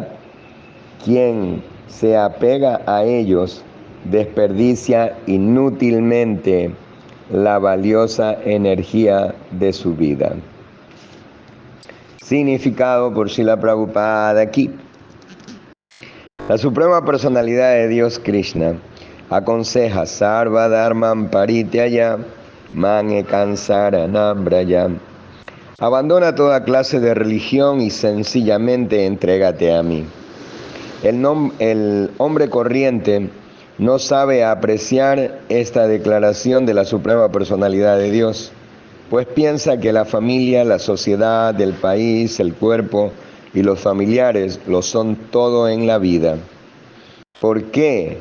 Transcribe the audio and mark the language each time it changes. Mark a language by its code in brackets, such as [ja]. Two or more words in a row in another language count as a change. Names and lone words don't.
[es] Quien se apega a ellos desperdicia inútilmente la valiosa energía de su vida. Significado por Srila Prabhupada aquí. La Suprema Personalidad de Dios Krishna aconseja [sa] Sarva Dharman Parityaya Man Ekam Saranam Braya. [es] Abandona toda clase de religión y sencillamente entrégate a mí. El hombre corriente no sabe apreciar esta declaración de la Suprema Personalidad de Dios, pues piensa que la familia, la sociedad, el país, el cuerpo y los familiares lo son todo en la vida.